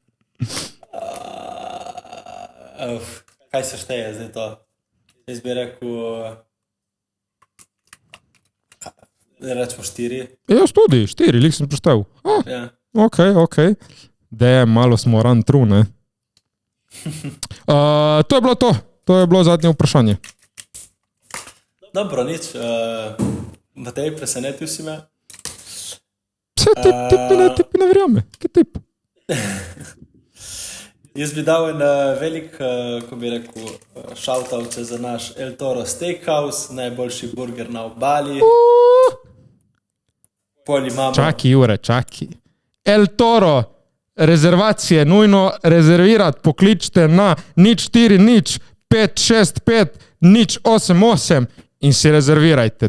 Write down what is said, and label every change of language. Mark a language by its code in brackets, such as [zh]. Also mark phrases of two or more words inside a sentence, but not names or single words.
[sl] Kaj se šteje zdaj to? Jaz bi rekel... Rečemo 4. Jaz tudi, 4, lik sem preštel. Ja. Ok. Malo smo [en] run through, [sl] ne? To je bilo to. To je bilo zadnje vprašanje. Dobro, nič. Matej, presenetil si me. Tip ne verjame. Kaj tip? Jaz bi dal en velik, ko bi rekel, shout-out za naš El Toro Steakhouse, najboljši burger na Obali. Pol imamo... Čaki, Jure, čaki. El Toro, rezervacije, nujno rezervirati, pokličite na 040 565 088 in si rezervirajte.